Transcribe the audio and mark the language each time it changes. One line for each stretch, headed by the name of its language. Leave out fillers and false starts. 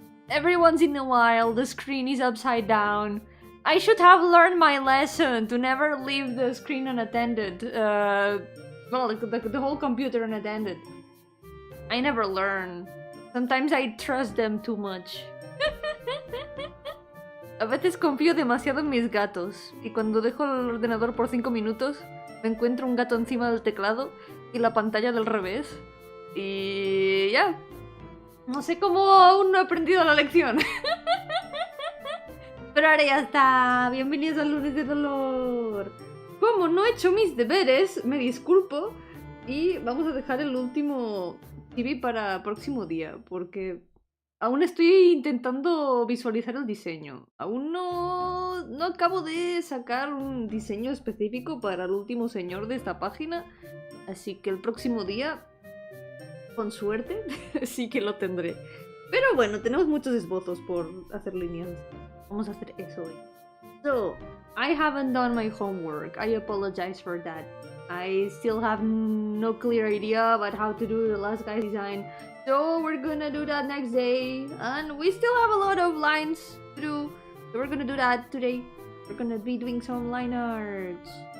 English: Every once in a while, the screen is upside down. I should have learned my lesson to never leave the screen unattended. Well, the whole computer unattended. I never learn. Sometimes I trust them too much.
Spanish: A veces confío demasiado en mis gatos. Y cuando dejo el ordenador por 5 minutos, me encuentro un gato encima del teclado y la pantalla del revés. Y ya. No sé cómo aún no he aprendido la lección. Pero ahora ya está. Bienvenidos al Lunes de Dolor. Como no he hecho mis deberes, me disculpo. Y vamos a dejar el último TV para el próximo día. Porque aún estoy intentando visualizar el diseño. Aún no acabo de sacar un diseño específico para el último señor de esta página. Así que el próximo día, con suerte, sí que lo tendré. Pero bueno, tenemos muchos esbozos por hacer líneas. Vamos a hacer eso hoy.
English: So, I haven't done my homework. I apologize for that. I still have no clear idea about how to do the last guy's design. So we're gonna do that next day. And we still have a lot of lines to do. So we're gonna do that today. We're gonna be doing some line arts.